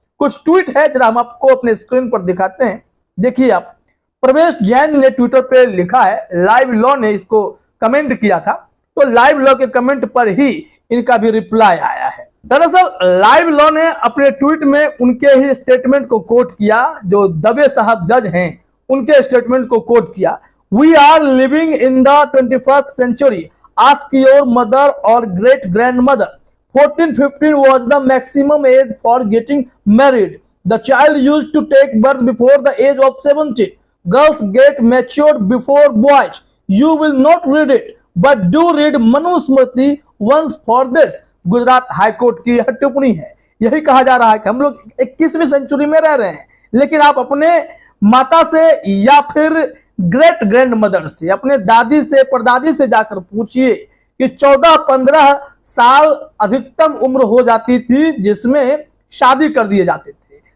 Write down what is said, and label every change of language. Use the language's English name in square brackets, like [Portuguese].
[Hindi] कुछ ट्वीट है, जरा हम आपको अपने स्क्रीन पर दिखाते हैं। देखिए आप, प्रवेश जैन ने ट्विटर पे लिखा है, लाइव लॉ ने इसको कमेंट किया था, तो लाइव लॉ के कमेंट पर ही इनका भी रिप्लाई आया है। दरअसल लाइव लॉ ने अपने ट्वीट में उनके ही स्टेटमेंट को कोट किया, जो दबे साहब जज हैं उनके स्टेटमेंट को कोट किया। [English] We are living in the 21st century, ask your mother और great grandmother. 14-15 was the maximum age for getting married. The child used to take birth before the age of 17. Girls get matured before boys. You will not read it, but do read Manusmriti once for this. [Hindi] Gujarat high court की यह टिप्पणी है। यही कहा जा रहा है कि हम लोग 21वीं सेंचुरी में रह रहे हैं, लेकिन आप अपने माता से या फिर ग्रेट ग्रैंड मदर से, अपने दादी से, परदादी से जाकर पूछिए कि 14-15 साल अधिकतम उम्र हो जाती थी जिसमें शादी कर दिए जाते थे।